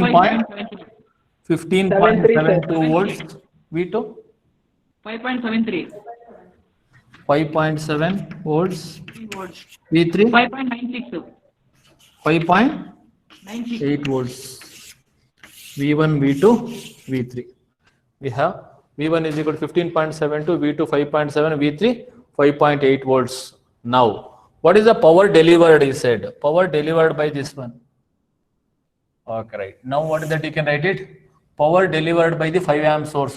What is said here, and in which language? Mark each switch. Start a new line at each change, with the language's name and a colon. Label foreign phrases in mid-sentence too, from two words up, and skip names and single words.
English: 15.72 volts. V2 5.73. 5.7 volts. 3 volts. V3 5.96. 5.8 volts. V1, V2, V3. We have V1 is equal to 15.72, V2 5.7, V3 5.8 volts. Now, what is the power delivered? He said power delivered by this one. Okay, right. Now, what is that? You can write it. Power delivered by the 5 amp source.